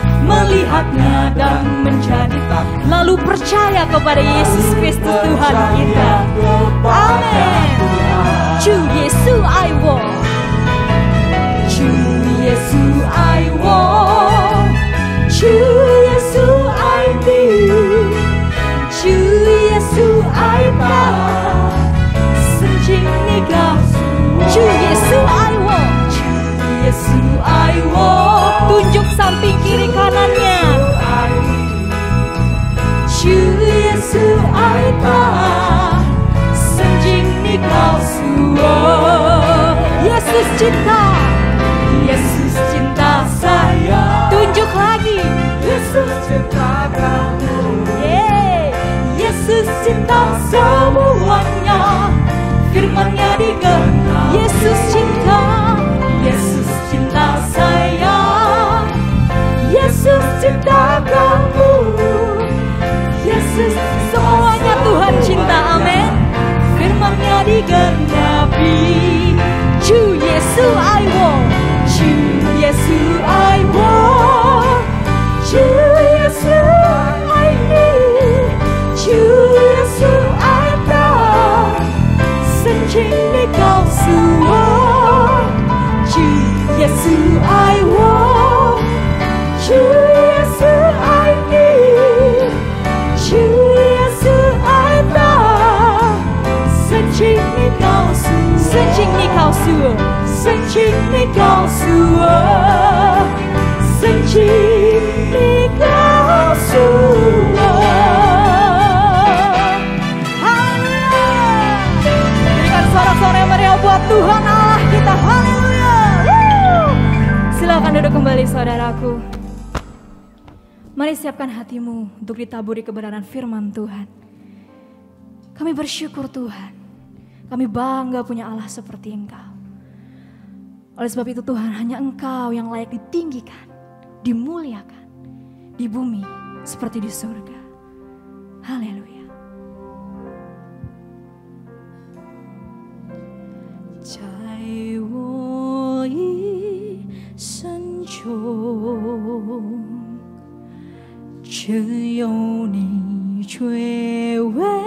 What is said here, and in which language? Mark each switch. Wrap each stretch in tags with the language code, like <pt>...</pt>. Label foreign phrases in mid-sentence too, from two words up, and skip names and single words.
<id>melihatnya dan menjadi lalu percaya kepada Yesus Kristus Tuhan kita. Amin.</id> <ko>주 예수</ko> <en>I want,</en> <ko>주 예수</ko> <en>I want,</en> <ko>주 예수</ko> <en>I need,</en> <ko>주 예수</ko> <en>I love.</en> <ko>Searching 네가 주 예수</ko> <en>I want,</en> <ko>주 예수</ko> <en>I want.</en> <id>Tunjuk samping kiri kanannya.</id> <ko>주 예수</ko> <en>I love.</en> <id>Searching 네가 Yesus cinta, Yesus cinta saya. Tunjuk lagi, Yesus cinta kamu. Yesus cinta semuanya. Firman-Nya digenap. Yesus cinta, Yesus cinta saya. Yesus cinta kamu. Yesus semuanya Tuhan cinta. Amin. Firman-Nya digenapi.</id> <ko>주 예수</ko> <en>I want,</en> <ko>주 예수</ko> <en>I want,</en> <ko>주 예수</ko> <en>I need,</en> <ko>주 예수</ko> <en>I love.</en> <zh>圣经你告诉我，</zh> <ko>주 예수</ko> <en>I want,</en> <zh>주 예수</zh> <en>I need,</en> <zh>주 예수</zh> <en>I love.</en> <zh>圣经你告诉我，圣经你告诉我，圣经你告诉我，圣经你告诉我。Haleluya.</zh> <id>Berikan sorak-sorak yang meriah buat Tuhan Allah kita. Haleluya. Silakan duduk kembali saudaraku. Mari siapkan hatimu untuk ditaburi kebenaran firman Tuhan. Kami bersyukur Tuhan. Kami bangga punya Allah seperti Engkau. Oleh sebab itu Tuhan, hanya Engkau yang layak ditinggikan, dimuliakan di bumi seperti di surga. Haleluya.</id> <zh>在我一生中，只有你最为</zh>